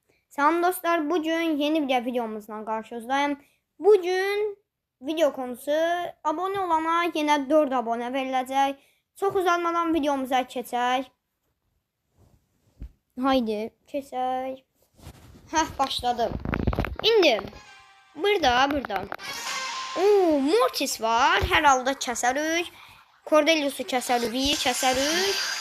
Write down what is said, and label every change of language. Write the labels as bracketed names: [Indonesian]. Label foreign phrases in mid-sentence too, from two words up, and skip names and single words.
[Turkish] Selam dostlar, bugün yeni bir videomuzla karşınızdayım. Bugün video konusu abone olana yine 4 abone verilecek. Çok uzatmadan videomuza geçək. Haydi keçək. [Azerbaijani] Başladım. İndi burada. Mortis var. Hər halda kəsərik. Cordelius'u kəsərik, V'yi kəsərik.